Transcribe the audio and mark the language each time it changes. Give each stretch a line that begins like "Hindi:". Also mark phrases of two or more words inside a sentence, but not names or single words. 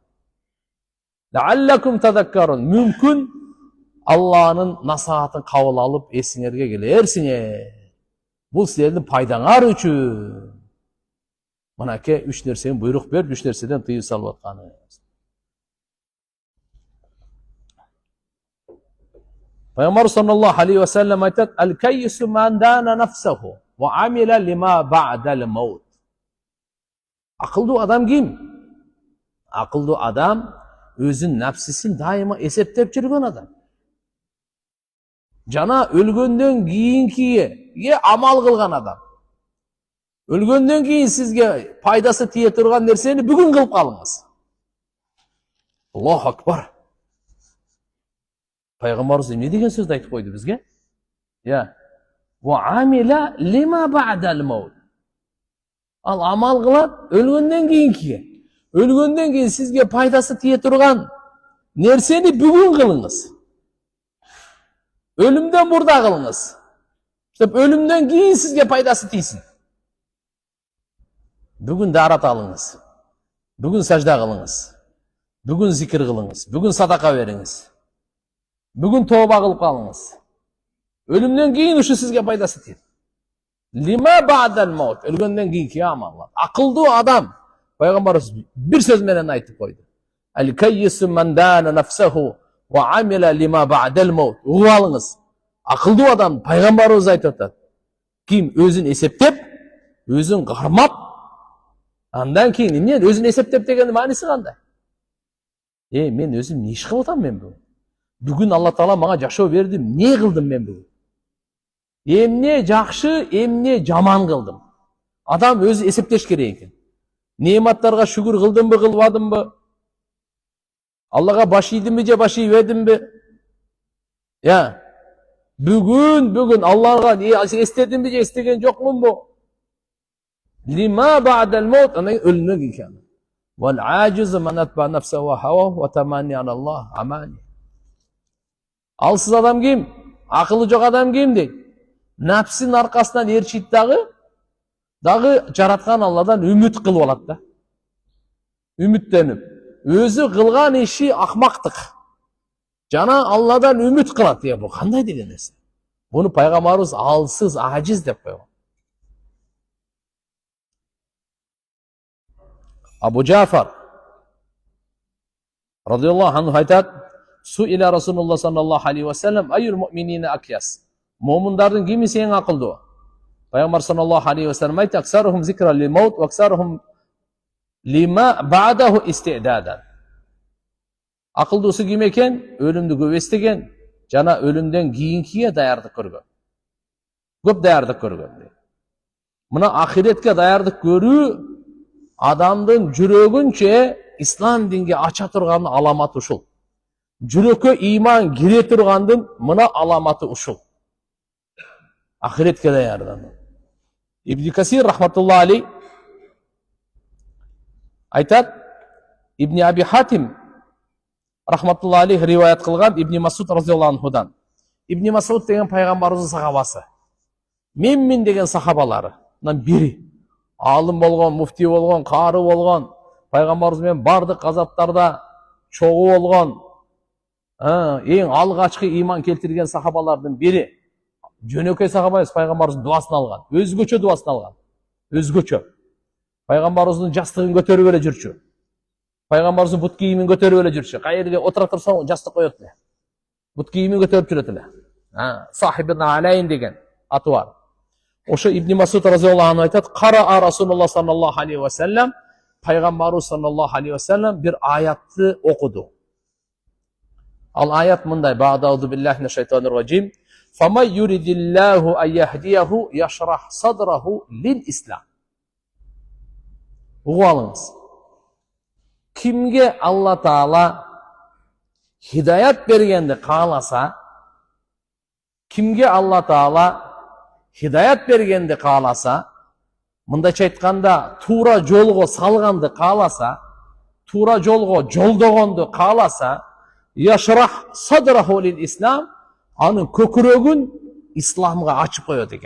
Arabic: لعلكم تذكرون,
Kyrgyz: мүмкүн Алланын насаатын кабыл алып эсиңерге келерсиңер. Бул силердин пайдаңар үчүн. Мынакей 3 нерсени буйрук берип, 3 нерседен тыюу салып атканы.
Arabic: Пайгамбар صلى الله عليه وسلم айтат: "الكيس من دان نفسه وعمل لما بعد الموت."
Kyrgyz: Акылдуу адам ким? Акылдуу адам өзүнүн напсисин дайыма эсептеп жүргөн адам. Жана өлгөндөн кийинкиге амал кылган адам. Өлгөндөн кийин сизге пайдасы тие турган нерсени бүгүн кылып калыңыз.
Arabic: الله أكبر.
Kyrgyz: Пайгамбарыбыз эмне деген сөздү айтып койду бизге?
Arabic: يا. وعمل لما بعد الموت.
Kyrgyz: Ал амал кылат өлгөндөн кийинкиге. Өлгөндөн кийин сизге пайдасы тие турган нерсени бүгүн кылыңыз. Өлүмдөн мурда кылыңыз. Деп өлүмдөн кийин сизге пайдасы тийсин. Бүгүн дарат алыңыз. Бүгүн сажда кылыңыз. Бүгүн зикир кылыңыз. Бүгүн садака бериңиз. Бүгүн тооба кылып калыңыз. Өлүмдөн кийин ушу сизге пайдасы тиет.
Arabic: لما بعد الموت.
Kyrgyz: Өлгөндөн кийинки амал. Акылдуу адам пайгамбарыбыз бир сөз менен айтып койду.
Arabic: الكيس من دان نفسه وعمل لما بعد الموت.
Kyrgyz: Угуп алыңыз. Акылдуу адам пайгамбарыбыз айтып атат. Ким өзүн эсептеп, өзүн кармап, андан кийин эмне өзүн эсептеп дегендин мааниси кандай? Мен өзүм эмне иш кылып атам мен бүгүн? Бүгүн Алла Таала мага жашоо берди, эмне кылдым мен бүгүн? Эмне жакшы, эмне жаман кылдым? Адам өзү эсептеш керек экен. Неиматтарга шүгүр кылдымбы, кылбадымбы? Аллага баш ийдимби же баш ийбедимби? Я. Бүгүн Аллага эстедимби же эстеген жокмунбу?
Arabic: لما بعد الموت,
Kyrgyz: анан өлүмдөн кийин.
Arabic: والعاجز من أتبع نفسه وهواه وتمنى على الله الأماني.
Kyrgyz: Алсыз адам ким? Акылы жок адам ким дейт? Напсин аркасынан ээрчийт дагы жараткан Алладан үмүт кылып алат да. Үмүттөнүп, өзү кылган иши акмактык. Жана Алладан үмүт кылат. Бул кандай деген нерсе? Буну пайгамбарыбыз алсыз, ажиз деп койгон.
Arabic: Абу Джафар رضي الله عنه айтат: "سئل رسول الله صلى الله عليه وسلم أي المؤمنين أكيس."
Kyrgyz: Момундардын кимиси эң акылдуу?
Arabic: Пайгамбар صلى الله عليه وسلم айтты: "أكثرهم ذكرا للموت وأكثرهم لما بعده استعدادا."
Kyrgyz: Акылдуусу ким экен? Өлүмдү көп эстеген жана өлүмдөн кийинкиге даярдык көргөн. Көп даярдык көргөн. Мына ахиретке даярдык көрүү адамдын жүрөгүнчө ислам динге ача турган аламаты ушул. Жүрөккө иман кире тургандын мына аламаты ушул. Ахиретке даярдануу. Ибн Касир
Arabic: رحمة الله عليه
Kyrgyz: айтат, Ибн Аби Хатим
Arabic: رحمة الله عليه
Kyrgyz: риваят кылган Ибн Масуд разияллаху анхудан. Ибн Масуд деген пайгамбарыбыздын сахабасы. Менмин деген сахабаларынан бири. Алым болгон, муфти болгон, кары болгон, пайгамбарыбыз менен бардык азаптарда чогуу болгон, эң алгачкы иман келтирген сахабалардын бири. Жөнөкөй сахаба эмес, пайгамбарыбыздын дуасын алган. Өзгөчө дуасын алган. Өзгөчө. Пайгамбарыбыздын жастыгын көтөрүп эле жүрчү. Пайгамбарыбыздын бут кийимин көтөрүп эле жүрчү. Кайерге отура турсаң жастык коет эле. Бут кийимин көтөрүп жүрөт эле. Сахибин алейн деген аты бар.
Arabic: Ошо Ибн Масуд رضي الله عنه айтат, "قرأ رسول الله صلى الله عليه وسلم", пайгамбарыбыз صلى الله عليه وسلم
Kyrgyz: бир аятты окуду. Ал аят мындай:
Arabic: "بعد أعوذ بالله من الشيطان الرجيم. فمن يرد الله أن يهديه يشرح صدره للإسلام."
Kyrgyz: Угуп алыңыз. Кимге Алла Таала хидаят бергенди кааласа, кимге Алла Таала хидаят бергенди кааласа, мындайча айтканда туура жолго салганды кааласа, туура жолго жолдогонду кааласа,
Arabic: يشرح صدره للإسلام,
Kyrgyz: анын көкүрөгүн исламга ачып коет экен.